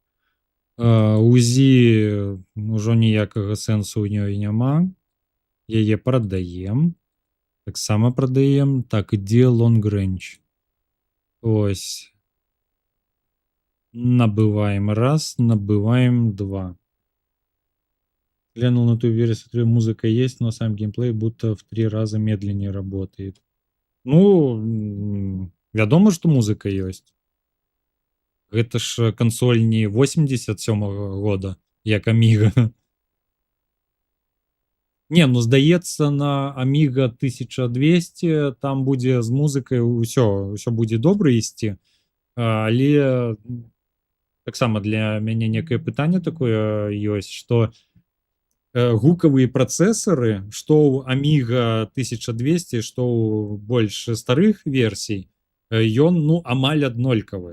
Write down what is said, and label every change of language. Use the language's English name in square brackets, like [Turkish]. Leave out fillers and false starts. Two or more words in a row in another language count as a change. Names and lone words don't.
[Belarusian] УЗІ ўжо ніякага сэнсу ў ёй няма. Яе прадаем. Таксама прадаем. Так, ідзе лонгрэндж. Ось. Набываем 1, набываем 2. [Russian] Глянул на ту версию, музыка есть, но сам геймплей будто в 3 раза медленнее работает. [Belarusian] Ну, вядома, што музыка ёсць. Гэта ж кансоль не 87-го года, як Аміга. Не, ну здаецца, на Аміга 1200 там будзе з музыкай ўсё будзе добра ісці, але таксама для мяне некае пытанне такое ёсць, што гукавыя працэсары, што ў Аміга 1200, што ў больш старых версій, ён ну амаль аднолькавы.